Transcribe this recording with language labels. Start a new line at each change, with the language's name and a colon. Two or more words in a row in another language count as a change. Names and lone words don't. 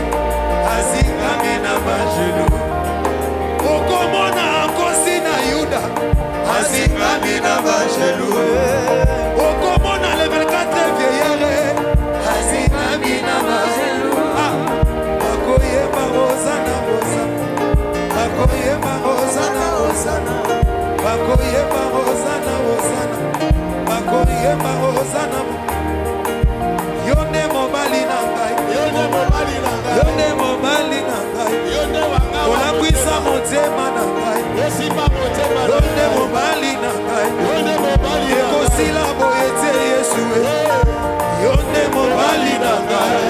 Lingala: Azingami na bajelu. Okomona akosi na Yuda. Azingami na bajelu. Okomona
French: le 24 vieillere.
Lingala: Azingami na bajelu. Akoyeba Hosana Hosana. Akoyeba Hosana Hosana. Akoyeba Hosana Hosana. Akoyeba Hosana. Yonde mobali na ngai. Yonde mobali na ngai. Yonde mobali na ngai. Yonde wanga. Olakwisa motema na ngai. Osimba motema na Yonde ngai. mobali na ngai. Yonde mobali na ngai. Ekosila boyete Yesu. Yonde mobali na ngai.